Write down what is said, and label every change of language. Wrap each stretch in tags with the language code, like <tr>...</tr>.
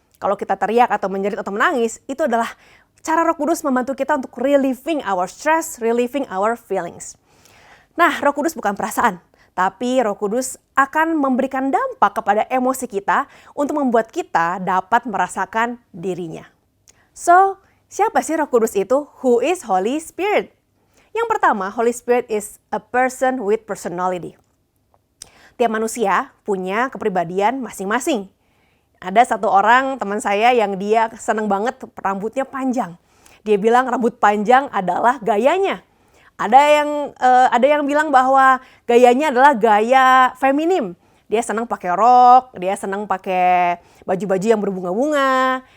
<id>Kalau kita teriak atau menjerit atau menangis, itu adalah cara Roh Kudus membantu kita untuk</id> <en>relieving our stress, relieving our feelings.</en> <id>Nah, Roh Kudus bukan perasaan. Tapi Roh Kudus akan memberikan dampak kepada emosi kita untuk membuat kita dapat merasakan dirinya. So, siapa sih Roh Kudus itu?</id> <en>Who is Holy Spirit?</en> <id>Yang pertama,</id> <en>Holy Spirit is a person with personality.</en> <id>Tiap manusia punya kepribadian masing-masing. Ada satu orang teman saya yang dia senang banget rambutnya panjang. Dia bilang rambut panjang adalah gayanya. Ada yang bilang bahwa gayanya adalah gaya feminim. Dia senang pakai rok, dia senang pakai baju-baju yang berbunga-bunga.</id>